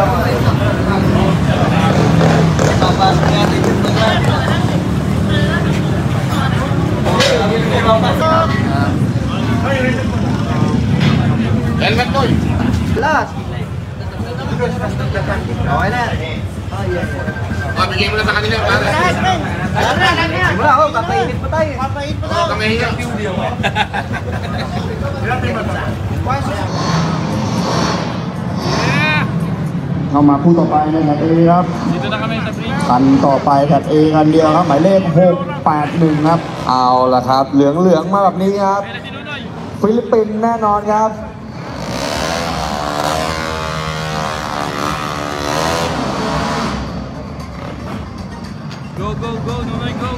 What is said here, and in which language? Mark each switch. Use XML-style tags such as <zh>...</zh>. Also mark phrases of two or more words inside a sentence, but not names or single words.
<tl>Helmet mo. Last. Okay na. Bigay mo na sa kanila. Wala ako, kapainit pa tayo. Kamahiya.</tl> <th>เข้ามาคู่ต่อไปนะครับเอครับ</th> <tl>Dito na kami sa bridge.</tl> <th>คันต่อไปครับเอคันเดียวครับหมายเลข681ครับเอาละครับเหลืองมาแบบนี้ครับ</th> <tl>Ayan na si Nonoy.</tl> <th>ฟิลิปปินส์แน่นอนครับ</th> <en>Go, Nonoy, go.</en>